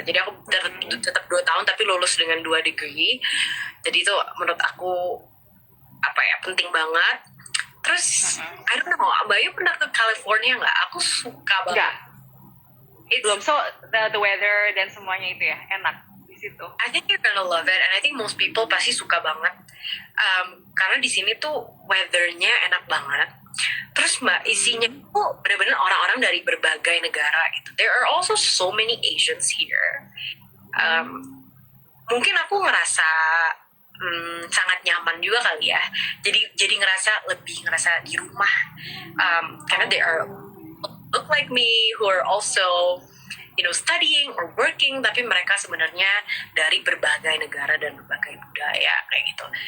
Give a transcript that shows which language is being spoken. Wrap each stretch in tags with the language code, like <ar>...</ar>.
<id>Jadi aku tetap 2 tahun tapi lulus dengan 2 degree. Jadi itu menurut aku penting banget. Terus</id> <en>I don't know,</en> <id>Mbak Yu pernah ke California nggak? Aku suka banget. Enggak. Belum.</id> <en>So the weather</en> <id>dan semuanya itu ya enak di situ.</id> <en>I think you're gonna love it, and I think most people</en> <id>pasti suka banget. Karena di sini tuh weathernya enak banget. Terus Mbak, isinya tuh benar-benar orang-orang dari berbagai negara gitu.</id> <en>There are also so many Asians here.</en> <id>Mungkin aku ngerasa sangat nyaman juga kali ya. Jadi lebih ngerasa di rumah. Karena</id> <en>they are look like me who are also studying or working,</en> <id>tapi mereka sebenarnya dari berbagai negara dan berbagai budaya kayak gitu.</id>